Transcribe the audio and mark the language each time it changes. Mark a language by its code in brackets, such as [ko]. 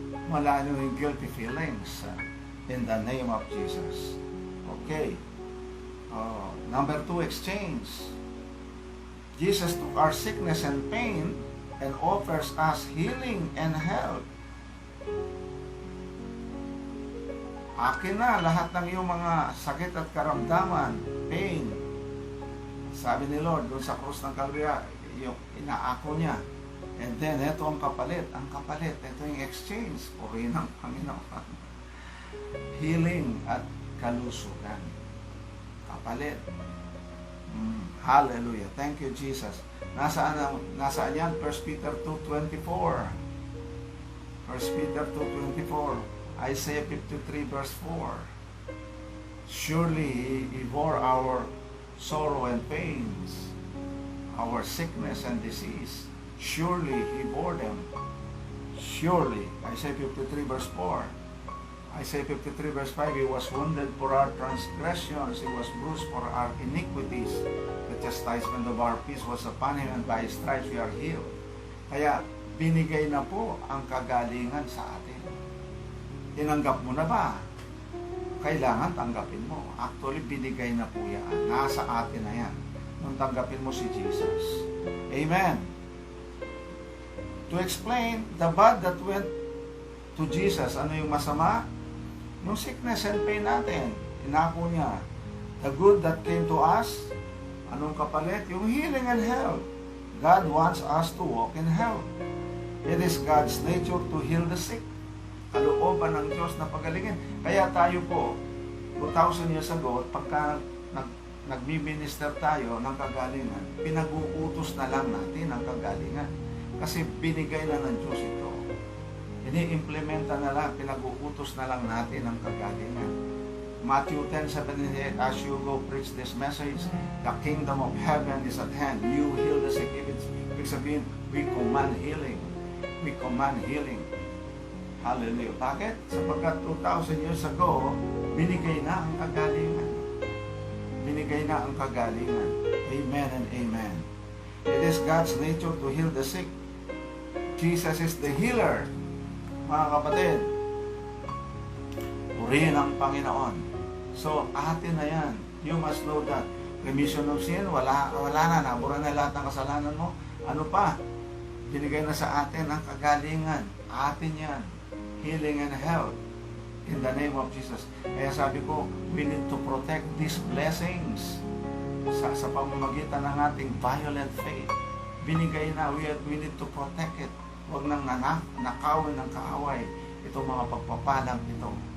[tl] Mawala yung [en] guilty feelings in the name of Jesus. Okay. Number 2, exchange. Jesus took our sickness and pain and offers us healing and health. [tl] Akin na lahat ng iyong mga sakit at karamdaman, pain. Sabi ni Lord, doon sa krus ng Kalbaryo, yung inaako niya. And then, ito ang kapalit. Ang kapalit, ito yung exchange. Purihin ng Panginoon. Healing at kalusugan. Kapalit. Hallelujah. [en] Thank you, Jesus. [tl] Nasaan yan? 1 Peter 2:24. [en] 1 Peter 2:24. Isaiah 53 verse 4. Surely He bore our sorrow and pains, our sickness and disease. Surely He bore them. Surely. Isaiah 53 verse 4. Isaiah 53 verse 5. He was wounded for our transgressions. He was bruised for our iniquities. The chastisement of our peace was upon Him, and by His stripes we are healed. [tl] Kaya binigay na po ang kagalingan sa atin. Tinanggap mo na ba? Kailangan tanggapin mo. Actually, binigay na po yan. Nasa atin na yan. Nung tanggapin mo si Jesus. Amen. [en] To explain the bad that went to Jesus, [tl] ano yung masama? Yung sickness and pain natin. Inako niya. [en] The good that came to us, [tl] anong kapalit? [en] Yung healing and health. God wants us to walk in health. It is God's nature to heal the sick. [tl] Kalooban ng Diyos na pagalingin. Kaya tayo po, 2,000 years ago, pagka nagmi-minister tayo ng kagalingan, pinag-uutos na lang natin ang kagalingan. Kasi binigay na ng Diyos ito. Ini-implementa na lang, pinag-uutos na lang natin ang kagalingan. [en] Matthew 10:78, as you go preach this message, the kingdom of heaven is at hand. You heal the sick. [tl] Ibig sabihin, [en] we command healing. We command healing. [tl] Hallelujah. Bakit? Sapagkat 2,000 years ago, binigay na ang kagalingan. Binigay na ang kagalingan. [en] Amen and amen. It is God's nature to heal the sick. Jesus is the healer. [tl] Mga kapatid, purihin ang Panginoon. [en] So, [tl] atin na yan. [en] You must know that. Remission of sin, [tl] wala na. Nabura na lahat ng kasalanan mo. Ano pa? Binigay na sa atin ang kagalingan. Atin yan. [en] Healing and health. In the name of Jesus. [tl] Kaya sabi ko, [en] we need to protect these blessings [tl] sa pamamagitan ng ating [en] violent faith. [tl] Binigay na, [en] we need to protect it. [tl] Huwag nang nakawin ng kaaway itong mga pagpapalang ito.